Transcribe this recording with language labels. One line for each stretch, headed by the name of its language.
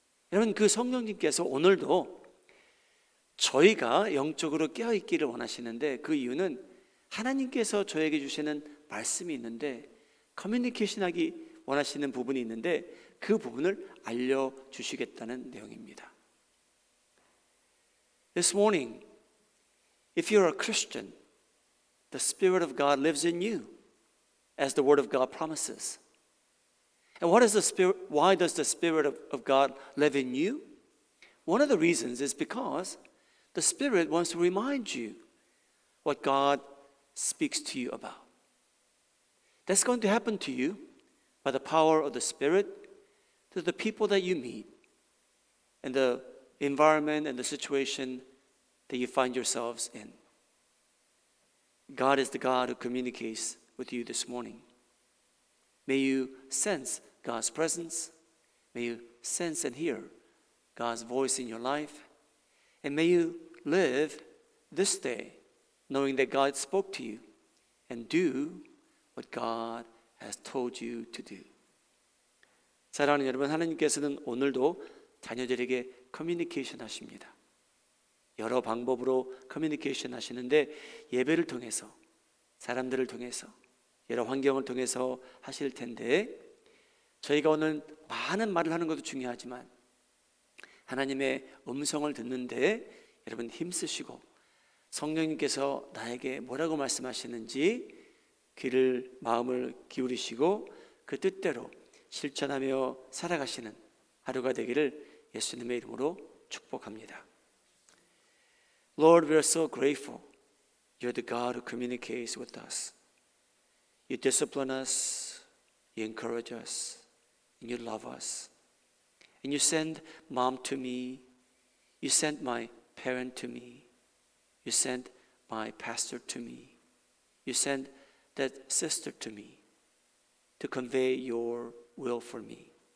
Korean: 여러분, 그 성령님께서 오늘도 저희가 영적으로 깨어있기를 원하시는데, 그 이유는 하나님께서 저에게 주시는 말씀이 있는데, 커뮤니케이션하기 원하시는 부분이 있는데, 그 부분을 알려주시겠다는 내용입니다.
English: This morning, if you're a Christian, the Spirit of God lives in you, as the Word of God promises. And what is the Spirit? Why does the Spirit of God live in you? One of the reasons is because the Spirit wants to remind you what God speaks to you about. That's going to happen to you by the power of the Spirit to the people that you meet and the environment and the situation that you find yourselves in. God is the God who communicates with you this morning. May you sense God's presence. May you sense and hear God's voice in your life. And may you live this day knowing that God spoke to you and do what God has told you to do.
Korean: 사랑하는 여러분, 하나님께서는 오늘도 자녀들에게 커뮤니케이션 하십니다. 여러 방법으로 커뮤니케이션 하시는데, 예배를 통해서, 사람들을 통해서, 여러 환경을 통해서 하실 텐데, 저희가 오늘 많은 말을 하는 것도 중요하지만 하나님의 음성을 듣는데 여러분 힘쓰시고 성령님께서 나에게 뭐라고 말씀하시는지 귀를, 마음을 기울이시고 그 뜻대로 실천하며 살아가시는 하루가 되기를 예수님의 이름으로 축복합니다.
English: Lord, we are so grateful. You're the God who communicates with us. You discipline us, you encourage us, and you love us. And you send mom to me, you sent my parent to me, you sent my pastor to me, you sent that sister to me to convey your will for me.